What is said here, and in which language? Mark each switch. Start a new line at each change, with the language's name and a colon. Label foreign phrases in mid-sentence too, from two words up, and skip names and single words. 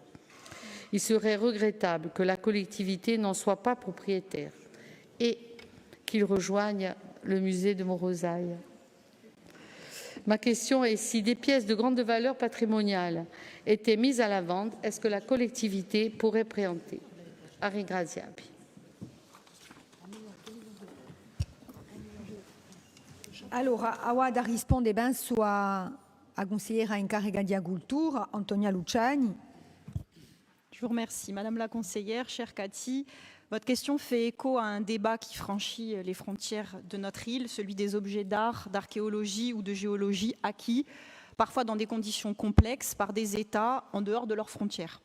French: Il serait regrettable que la collectivité n'en soit pas propriétaire et qu'il rejoigne le musée de Morozaille. Ma question est, si des pièces de grande valeur patrimoniale étaient mises à la vente, est-ce que la collectivité pourrait préempter?
Corsican: A ringraziarvi. Allora, a da risponde ben sua a consigliera incarica di Agricoltura, Antonia Luciani.
French: Je vous remercie. Madame la conseillère, chère Cathy, votre question fait écho à un débat qui franchit les frontières de notre île, celui des objets d'art, d'archéologie ou de géologie acquis, parfois dans des conditions complexes, par des États en dehors de leurs frontières.